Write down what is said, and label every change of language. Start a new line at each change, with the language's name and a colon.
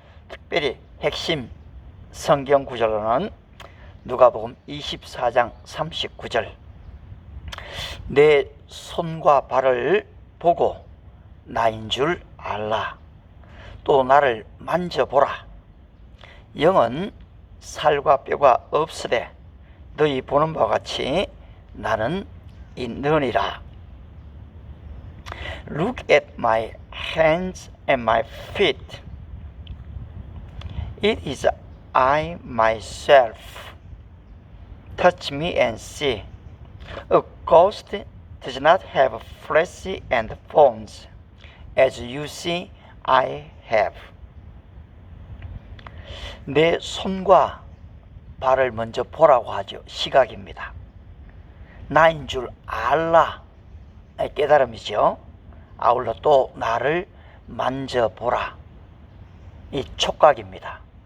Korean: 특별히 핵심 성경 구절로는 누가복음 24장 39절, 내 손과 발을 보고 나인 줄 알라. 또 나를 만져보라. 영은 살과 뼈가 없으되 너희 보는 바와 같이 나는 있느니라.
English: Look at my hands and my feet. It is I myself. Touch me and see. A ghost does not have flesh and bones, as you see I have.
Korean: 내 손과 발을 먼저 보라고 하죠. 시각입니다. 나인 줄 알라, 깨달음이죠. 아울러 또 나를 만져보라, 이 촉각입니다.